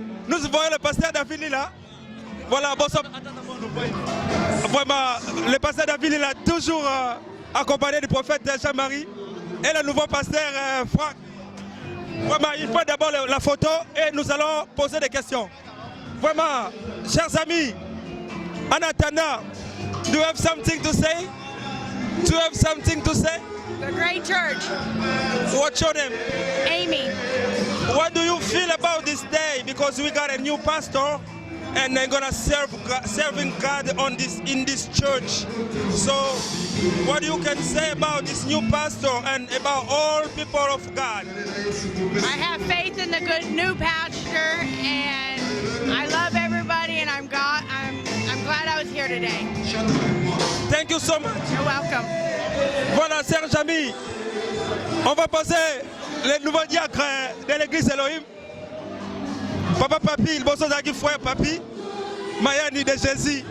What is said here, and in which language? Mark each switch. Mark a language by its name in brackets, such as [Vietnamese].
[French] Nous voyons le pasteur David là. Voilà, bonsoir. Vraiment, le pasteur David il a toujours accompagné du prophète Jean-Marie et le nouveau pasteur Franck. Vraiment, il faut d'abord la photo et nous allons poser des questions. Vraiment, chers amis, en attendant, [English] do you have something to say? Do you have something to say? A great church. What's your name? Amy. What do you feel about this day? Because we got a new pastor and they're gonna serving God in this church. So what you can say about this new pastor and about all people of God? I have faith in the good new pastor, and I love everybody, and I'm glad I was here today. Thank you so much. You're welcome. [French] Voilà, Serge Ami, on va passer les nouveaux diacres de l'église Elohim. Papa Papi, il bosse avec frère Papi, Mayani de Jésus.